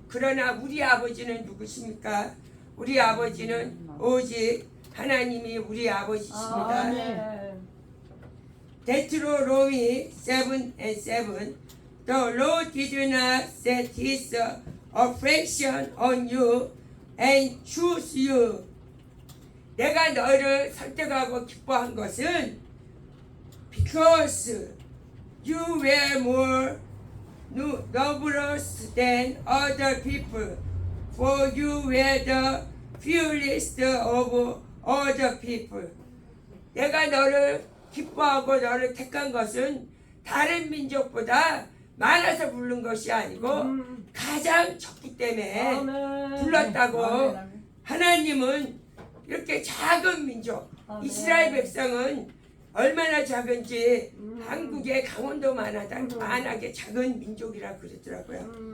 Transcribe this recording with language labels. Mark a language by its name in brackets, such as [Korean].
[Korean] 그러나 우리 아버지는 누구십니까? 우리 아버지는 오직 하나님이 우리 아버지십니다. 아멘. [English] 데트로노미 7:7 The Lord did not set his affection on you and choose you. [Korean] 내가 너를 선택하고 기뻐한 것은 [English] because you were more numerous than other people, for you were the fewest of all the people. [Korean] 내가 너를 기뻐하고 너를 택한 것은 다른 민족보다 많아서 부른 것이 아니고 가장 적기 때문에 아멘. 불렀다고. 아멘, 아멘. 하나님은 이렇게 작은 민족, 아멘. 이스라엘 백성은 얼마나 작은지 한국의 강원도만하게 작은 민족이라고 그러더라고요.